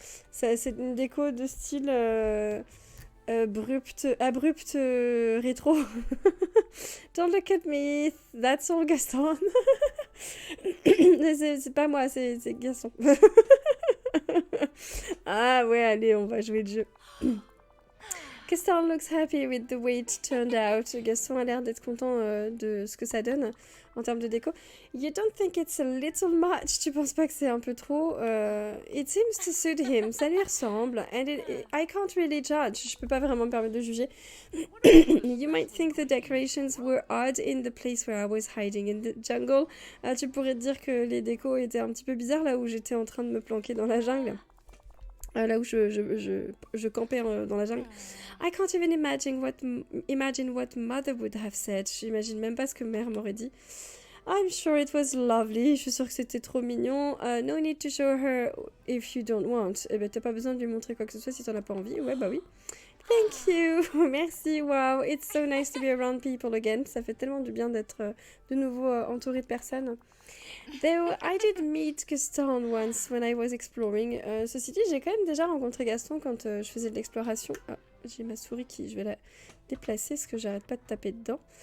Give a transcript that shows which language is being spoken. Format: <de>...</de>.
<fr>C'est une déco de style abrupt rétro.</fr> <en>Don't look at me. That's all Gaston.</en> <fr>C'est pas moi, c'est Gaston. Ah ouais, allez, on va jouer le jeu.</fr> <en>Gaston looks happy with the way it turned out.</en> <fr>Gaston a l'air d'être content de ce que ça donne en termes de déco.</fr> <en>You don't think it's a little much?</en> <fr>Tu penses pas que c'est un peu trop?</fr> <en>It seems to suit him.</en> <fr>Ça lui ressemble.</fr> <en>And I can't really judge.</en> <fr>Je peux pas vraiment me permettre de juger.</fr> <en>You might think the decorations were odd in the place where I was hiding in the jungle.</en> <fr>Tu pourrais te dire que les décos étaient un petit peu bizarres là où j'étais en train de me planquer dans la jungle. Là où je campais dans la jungle.</fr> <en>I can't even imagine what mother would have said.</en> <fr>J'imagine même pas ce que mère m'aurait dit.</fr> <en>I'm sure it was lovely.</en> <fr>Je suis sûre que c'était trop mignon.</fr> <en>No need to show her if you don't want.</en> <fr>Eh ben, t'as pas besoin de lui montrer quoi que ce soit si t'en as pas envie. Ouais, bah oui.</fr> <en>Thank you.</en> <fr>Merci. Wow.</fr> <en>It's so nice to be around people again.</en> <fr>Ça fait tellement du bien d'être de nouveau entourée de personnes.</fr> <en>Though I did meet Gaston once when I was exploring.</en> <fr>Ceci dit, j'ai quand même déjà rencontré Gaston quand je faisais de l'exploration. Ah, j'ai ma souris je vais la déplacer parce que j'arrête pas de taper dedans.</fr>